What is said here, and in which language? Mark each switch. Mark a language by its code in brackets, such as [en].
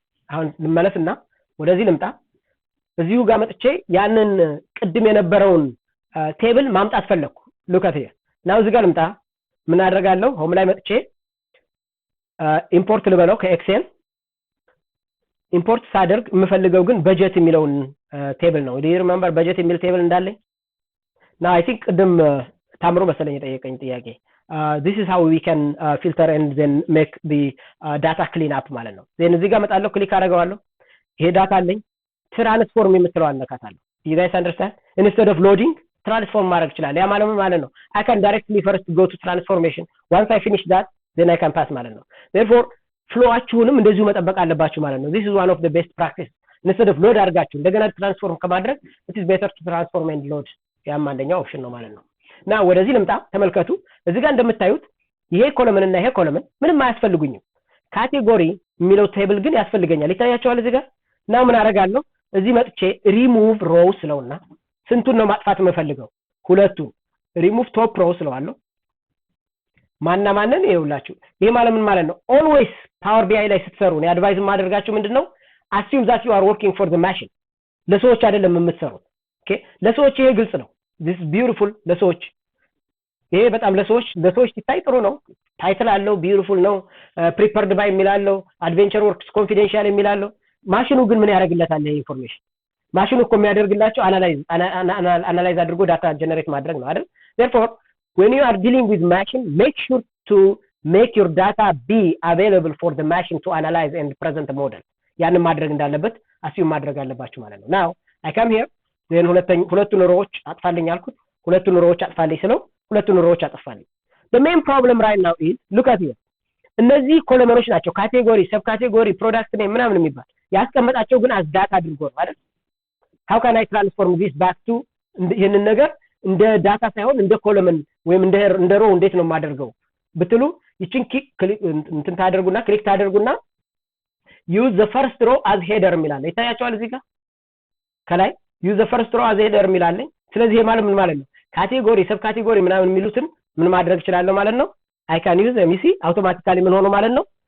[am] አሁን ልመለስና ወደዚህ ልምጣ። እዚሁ ጋር መጥቼ ያንን ቅድም የነበረውን ቴብል ማምጣት ፈለኩ። [en] look at here now [am] እዚህ ጋር ልምጣ። ምን አደርጋለሁ? ሆም ላይ መጥቼ ኢምፖርት ልበለው ከኤክሴል ኢምፖርት ሳደርግ የምፈልገው ግን በጀት የሚለውን ቴብል ነው። [en] do you remember [am] በጀት የሚል ቴብል እንዳለኝ? [en] now I think [am] ቅድም ታምሮ መሰለኝ የጠየቀኝ ጥያቄ [en] this is how we can filter and then make the data clean [am] up ማለት ነው። then እዚህ ጋር መጣለሁ፣ ክሊክ አደርገዋለሁ። ይሄ ዳታ አለኝ። ትራንስፎርም የምትለው አነካታለሁ። [en] you guys understand? instead of loading [am] ትራንስፎርም ማድረግ ይችላል። ያ ማለት ነው [en] I can directly first go to transformation. once I finish that then I can pass ማለት ነው። therefore [am] ፍሎአችሁንም እንደዚሁ መጠበቅ አለባችሁ ማለት ነው። [en] this is one of the best practice. instead of load [am] አድርጋችሁ እንደገና ትራንስፎርም ከማድረግ [en] it is better to transform and load። [am] ያም አንደኛው ኦፕሽን ነው ማለት ነው። እና ወደዚህ ልምጣ። ተመልከቱ እዚህ ጋር እንደምታዩት ይሄ ኮለምን እና ይሄ ኮለምን ምንም አያስፈልጉኝም። ካቴጎሪ የሚለው ቴብል ግን ያስፈልገኛል። ይታያቸዋል እዚህ ጋር። እና ምን አደርጋለሁ? እዚህ መጥቼ ሪሙቭ ሮው ስለውና ስንቱን ነው ማጥፋት የምፈልገው? ሁለቱን። ሪሙቭ ቶፕ ሮው ስለዋለሁ። ማንን ይኸውላችሁ። ይሄ ማለት ምን ማለት ነው? ኦልዌይስ ፓወር ቢአይ ላይ ስትሰሩ ነው አድቫይስ ማድረጋችሁ ምንድነው? [en] assume that you are working for the machine። [am] ለሰዎች አይደለም የምትሰሩት። okay ለሰዎች ይሄ ግልጽ ነው። [en] this is beautiful [am] ለሰዎች ይሄ በጣም ለሰዎች ሲታይ ጥሩ ነው። ታይትል አለው፣ ቢዩቲፉል ነው፣ ፕሪፐርድ ባይ የሚላለው፣ አድቬንቸር ወርክስ ኮንፊደንሻል የሚላለው። ማሽኑ ግን ምን ያደርግለታል? ይሄ ኢንፎርሜሽን ማሽኑ እኮ የሚያደርግላቸው አናላይዝ አድርጎ ዳታ ጀነሬት ማድረግ ነው አይደል? [en] therefore when you are dealing with machine, make sure to make your data be available for the machine to analyze and present a model. [am] ያንን ማድረግ እንዳለበት assume ማድረግ አለባችሁ ማለት ነው። [en] now I come here then [am] ሁለቱን ሮዎች አጥፋልኝ አልኩት። ሁለቱን ሮዎች አጥፋልኝ ስለው ሁለቱን ሮዎች አጥፋልኝ። [en] the main problem right now is look at here [am] እነዚህ ኮለመኖች ናቸው። ካቴጎሪ፣ ሰብ ካቴጎሪ፣ ፕሮዳክት ኔም ምናምን የሚባል ያስቀመጣቸው ግን as ዳታ አድርጎ ነው አይደል? [en] how can I transform this back to [am] ይሄንን ነገር እንደ ዳታ ሳይሆን እንደ ኮለመን ወይም እንደ ሮ እንዴት ነው የማደርገው ብትሉ ይችን እንትን ታደርጉና ክሊክ ታደርጉና [en] use the first row as header [am] የሚላል ይታያቸዋል እዚህ ጋር ከላይ use the first row as header የሚላል። ስለዚህ ማለት ምን ማለት ነው? ካቴጎሪ፣ ሰብ ካቴጎሪ ምናምን የሚሉትን ምን ማድረግ ይችላል ማለት ነው? [en] I can use them. you see automatically [am] ምን ሆነ ማለት ነው?